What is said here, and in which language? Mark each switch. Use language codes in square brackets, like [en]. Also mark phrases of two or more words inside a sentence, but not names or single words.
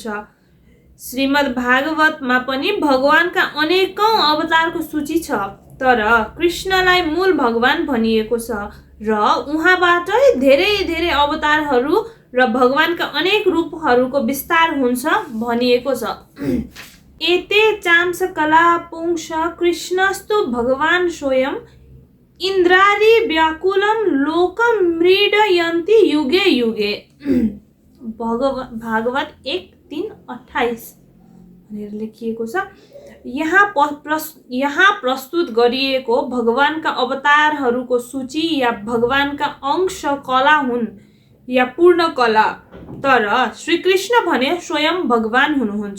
[ne] श्रीमद् भागवतमा पनि भगवानका अनेकौं अवतारको सूची छ, तर कृष्णलाई मूल भगवान भनिएको छ र उहाँबाटै धेरै अवतारहरू र भगवानका अनेक रूपहरूको विस्तार हुन्छ भनिएको छ। [sa] एते चांस कला पुंस कृष्णस्तु भगवान स्वयं इन्द्रादि व्याकुलं लोकम मृडयन्ति युगे युगे। [ne] भागवत 1:3-28 भनेर लेखिएको छ। यहाँ प्रस्तुत गरिएको भगवानका अवतारहरूको सूची या भगवानका अंश कला हुन् या पूर्ण कला, तर श्रीकृष्ण भने स्वयं भगवान हुनुहुन्छ।